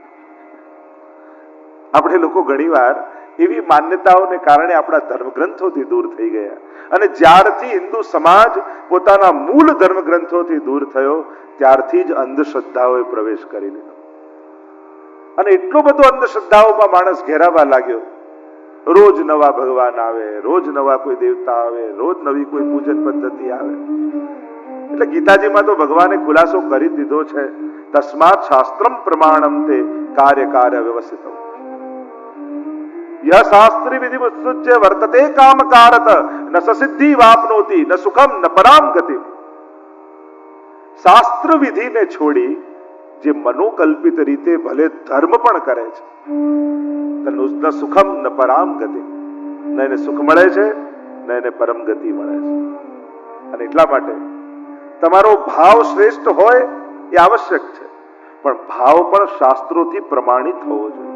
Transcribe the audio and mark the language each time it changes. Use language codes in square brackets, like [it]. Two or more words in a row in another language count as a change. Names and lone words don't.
[gu] આપણે લોકો ઘણીવાર એવી માન્યતાઓને કારણે આપણા ધર્મગ્રંથોથી દૂર થઈ ગયા અને જ્યારથી હિન્દુ સમાજ પોતાના મૂળ ધર્મગ્રંથોથી દૂર થયો ત્યારથી જ અંધશ્રદ્ધાઓએ પ્રવેશ કરી લીધો અને એટલો બધો અંધશ્રદ્ધાઓમાં માણસ ઘેરાવા લાગ્યો. રોજ નવા ભગવાન આવે, રોજ નવા કોઈ દેવતા આવે, રોજ નવી કોઈ પૂજન પદ્ધતિ આવે. એટલે ગીતાજીમાં તો ભગવાને ખુલાસો કરી દીધો છે, [sa] તસ્માત શાસ્ત્રમ પ્રમાણમ તે કાર્ય વ્યવસ્થિત. यह शास्त्री विधि मुत्सृज्य वर्तते कामकारत न ससिद्धि वापनोति न सुखम न पराम गति. [gu] શાસ્ત્ર વિધિને છોડી જે મનોકલ્પિત રીતે ભલે ધર્મ પણ કરે છે, [sa] ન સુખમ ન પરામ ગતિ, [gu] ન એને સુખ મળે છે ન એને પરમ ગતિ મળે છે. અને એટલા માટે તમારો ભાવ શ્રેષ્ઠ હોય એ આવશ્યક છે, પણ ભાવ પણ શાસ્ત્રોથી પ્રમાણિત હોવો જોઈએ.